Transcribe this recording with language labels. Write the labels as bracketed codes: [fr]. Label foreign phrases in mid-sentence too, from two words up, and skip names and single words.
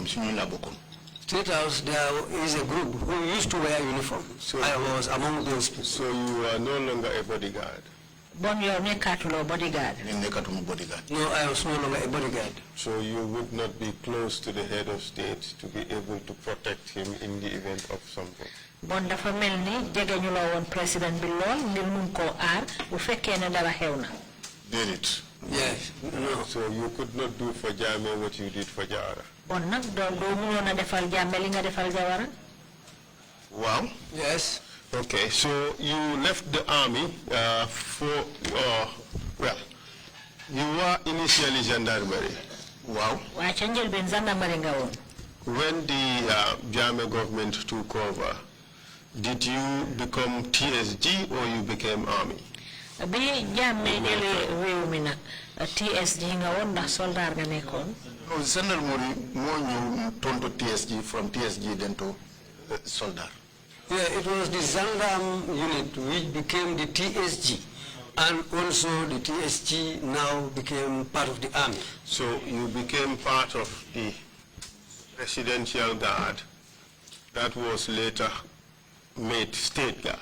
[en] State House, there is a group who used to wear uniform. So I was among those people. So you are no longer a bodyguard? Bodyguard. No, I was no longer a bodyguard. So you would not be close to the head of state to be able to protect him in the event of something? [wo] Bon dafa melni jege ñu la won président bi lool ngir mun ko aar bu fekkee ne dara xew na. [en] Did it? Yes. No. So you could not do for Jammeh what you did for Jawara? [wo] Bon nak do mënon a defal Jammeh li nga defal Jawara? [en] Wow. Yes. Okay, so you left the army well, you were initially gendarmerie. Wow. [wo] Wa ca njëlbeen gendarmerie nga won. [en] When the Jammeh government took over, did you become TSG or you became army? [wo] Bi Jammeh jëlé réew mi nak TSG nga won ndax soldat nga nekkon? No, gendarmerie mo ñu tonto TSG, [en] from TSG then to [wo] soldat. [en] Yeah, it was the gendarme unit which became the TSG, and also the TSG now became part of the army. So you became part of the Presidential Guard that was later made State Guard.